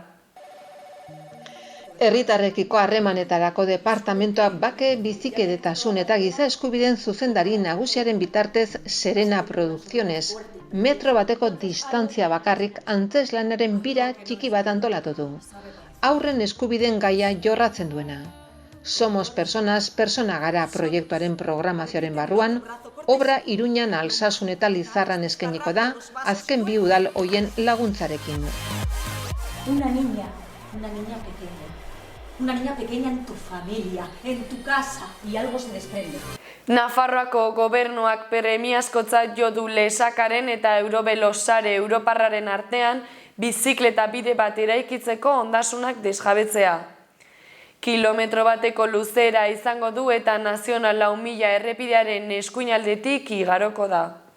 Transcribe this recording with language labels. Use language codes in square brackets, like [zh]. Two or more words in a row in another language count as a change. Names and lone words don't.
[eu] Herritarrekiko harremanetarako departamentoak bake, bizikidetasun eta giza eskubideen zuzendari nagusiaren bitartez Serena Producciones, metro bateko distantzia bakarrik antzezlanaren bira txiki bat antolatu du. Haurren eskubideen gaia jorratzen duena. Somos Personas, persona gara proiektuaren programazioaren barruan, obra Iruñan, Alsasun eta Lizarran eskainiko da, azken bi udal hoien laguntzarekin. [es] Una niña pequeña. Una niña pequeña en tu familia, en tu casa, y algo se desprende. [eu] Nafarroako gobernuak premiazkotzat jo du Lesakaren eta Eurobelo sare europarraren artean bizikleta bide bat eraikitzeko ondasunak desjabetzea. Kilometro bateko luzera izango du eta Nazional 4000 errepidearen eskuinaldetik igaroko da.